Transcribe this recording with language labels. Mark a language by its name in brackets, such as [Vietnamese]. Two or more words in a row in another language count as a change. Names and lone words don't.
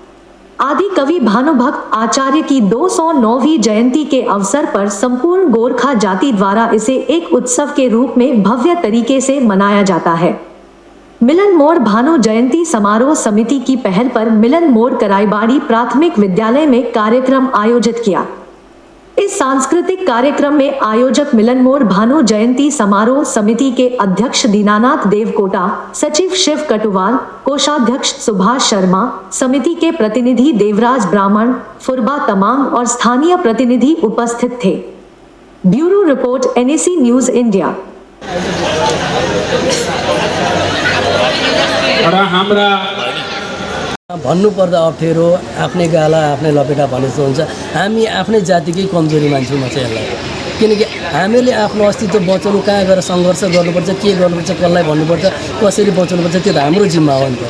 [Hindi] आदि कवि भानुभक्त आचार्य की 209वीं जयंती के अवसर पर संपूर्ण गोरखा जाति द्वारा इसे एक उत्सव के रूप में भव्य तरीके से मनाया जाता है। मिलन मोड़ भानु जयंती समारोह समिति की पहल पर मिलन मोड़ कराईबाड़ी प्राथमिक विद्यालय में कार्यक्रम आयोजित किया। इस सांस्कृतिक कार्यक्रम में आयोजक मिलन मोड़ भानु जयंती समारोह समिति के अध्यक्ष दीनानाथ देवकोटा, सचिव शिव कटुवाल, कोषाध्यक्ष सुभाष शर्मा, समिति के प्रतिनिधि देवराज ब्राह्मण, फुरबा तमांग और स्थानीय प्रतिनिधि उपस्थित थे। [English] Bureau report, [Hindi] NAC न्यूज इंडिया। [Nepali] भन्नुपर्दा अप्ठ्यारो आफ्नै गाला आफ्नै लपेटा भने जस्तो हुन्छ। हामी आफ्नै जातिकै कमजोरी मान्छौँ म चाहिँ यसलाई, किनकि हामीले आफ्नो अस्तित्व बचाउनु कहाँ गएर सङ्घर्ष गर्नुपर्छ, के गर्नुपर्छ, कसलाई भन्नुपर्छ, कसरी बचाउनुपर्छ, त्यो त हाम्रो जिम्मा हो नि त।